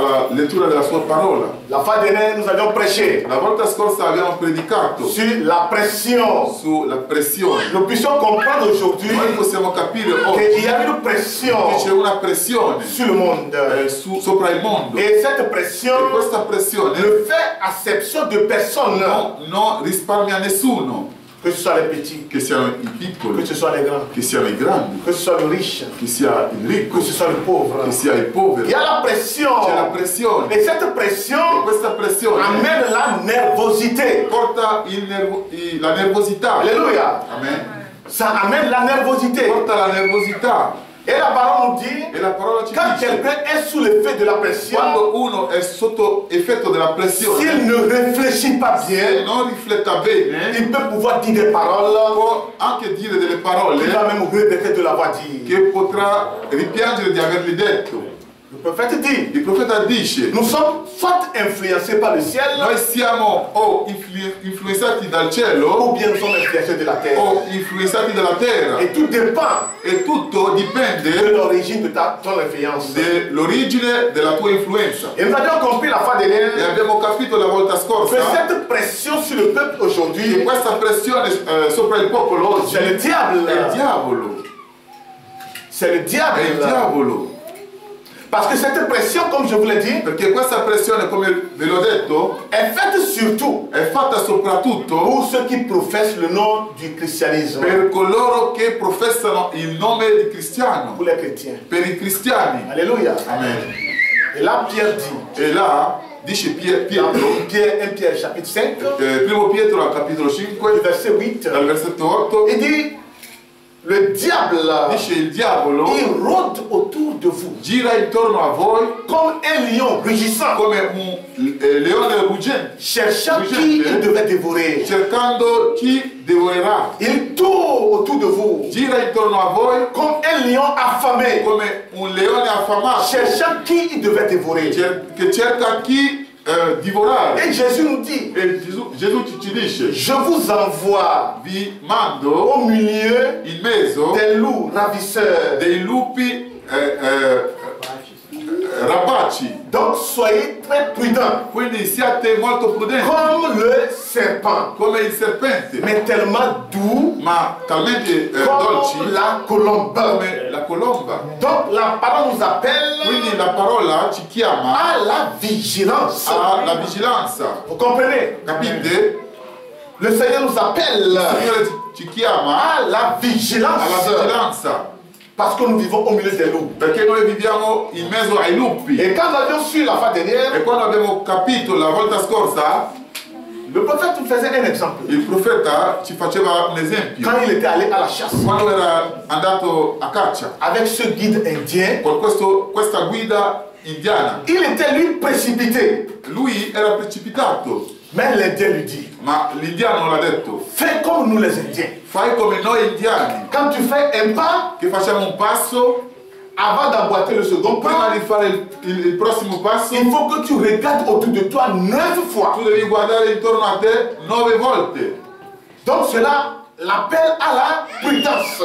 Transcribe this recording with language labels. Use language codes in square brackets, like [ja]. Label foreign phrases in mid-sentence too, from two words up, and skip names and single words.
[it] lettura della sua parola. [fr] La fois dernière, nous avions prêché [it] La volta scorsa abbiamo predicato [fr] sur la pression. [it] sulla pressione. [fr] Nous puissions comprendre aujourd'hui [it] Noi possiamo capire oggi [fr] qu'il y a une pression [it] che c'è una pressione [fr] sur le monde. [it] sopra il mondo. [fr] Et cette pression [it] E questa pressione [fr] ne fait acception de personne, [it] non risparmia nessuno, [fr] que ce soit les petits, [it] che siano i [fr] que [it] piccoli, [fr] ce soit les grands, [it] che siano i grandi, [fr] que ce soit le riche, [it] che sia il ricco, [fr] que ce soit le pauvre. [it] che sia il [fr] Il [it] povero. [fr] y a la pression. [it] C'è la pressione. [fr] Et cette [it] E [fr] pression [it] questa pressione [fr] amène la nervosité. [it] porta la nervosità. [fr] Alléluia. [it] Amen. [fr] Ça amène la nervosité. [it] Porta la nervosità. [fr] Et la parole nous dit, [it] E la parola ci [fr] quand [it] dice, [fr] quelqu'un est sous l'effet de la pression, [it] quando uno è sotto effetto della pressione, [fr] s'il ne réfléchit pas [it] se [fr] bien, [it] non rifletta bene, [fr] il peut pouvoir dire des paroles [it] può anche dire delle parole [fr] qu'il va même regretter de l'avoir dit. [it] che potrà rimpiangere di averli detto. [fr] Le prophète dit, [it] Il profeta dice, [fr] nous sommes soit influencés par le ciel, [it] noi siamo o influenzati dal cielo [fr] ou bien nous sommes influencés de la terre. [it] o influenzati dalla terra. [fr] Et tout dépend [it] E tutto [fr] de [it] dipende [fr] l'origine de ton influence. [it] dell'origine della tua influenza. [fr] Et nous avions compris la fois dernière [it] E abbiamo capito la volta [fr] que [it] scorsa [fr] cette pression sur le peuple [it] che [fr] aujourd'hui, [it] questa pressione sopra il popolo oggi [fr] c'est le diable. [it] è il diavolo. [fr] C'est le [it] È il [fr] diable. [it] diavolo. [fr] Parce que cette pression, comme je vous l'ai dit, [it] Perché questa pressione, come ve l'ho detto, [fr] est faite surtout [it] è fatta soprattutto [fr] pour ceux qui professent le nom du christianisme, [it] per coloro che professano il nome di cristiano, [fr] pour les chrétiens. [it] per i cristiani. [fr] Alléluia. [it] Amen. [fr] Et là, Pierre dit, [it] E là dice Pietro, [fr] 1 Pierre chapitre 5, [it] primo Pietro al capitolo 5, [fr] verset 8, [it] dal versetto 8, [fr] il dit, le diable, [it] dice il diavolo [fr] il rôde autour de vous [it] gira intorno a voi [fr] comme un lion rugissant, [it] come un leone ruggente, [fr] cherchant qui il devait dévorer. [it] cercando chi devorerà. [fr] Il tourne autour de vous [it] Gira intorno a voi [fr] comme un lion affamé, [it] come un leone affamato [fr] cherchant qui il devait dévorer. [it] che cerca chi divorare. [fr] Et Jésus nous dit, [it] E Gesù ci dice, [fr] je vous envoie [it] vi mando [fr] au milieu [it] in mezzo [fr] des loups ravisseurs. [it] dei lupi rapaci. [fr] Donc soyez très prudents, [it] Quindi siate molto prudenti, [fr] comme le serpent, [it] come il serpente, [fr] mais tellement doux [it] ma talmente [fr] comme [it] dolci [fr] la colombe. [it] come la colomba. [fr] Donc la parole nous appelle [it] Quindi la parola ci chiama [fr] à la vigilance. [it] alla vigilanza. [fr] Vous comprenez? [it] Capite? [fr] Le Seigneur nous appelle [it] Il Signore ci chiama [fr] à la vigilance. [it] alla vigilanza, [fr] Parce que nous vivons au milieu des loups. [it] perché noi viviamo in mezzo ai lupi. [fr] Et quand nous avions su la fois dernière, [it] E quando abbiamo capito la volta scorsa, [fr] le prophète nous faisait un exemple. [it] il profeta ci faceva un esempio. [fr] Quand il était allé à la chasse [it] Quando era andato a caccia [fr] avec ce guide indien, [it] con questa guida indiana, [fr] il était lui précipité. [it] lui era precipitato, [fr] Mais l'Indien lui dit, [it] ma l'indiano l'ha detto: [fr] fais comme nous les Indiens. [it] fai come noi indiani, [fr] Quand tu fais un pas, [it] che facciamo un passo, [fr] avant d'emboîter le second [it] prima [fr] pas, [it] di fare il prossimo passo, [fr] il faut que tu regardes autour de toi 9 fois. [it] tu devi guardare intorno a te 9 volte. [fr] Donc cela l'appelle à la prudence,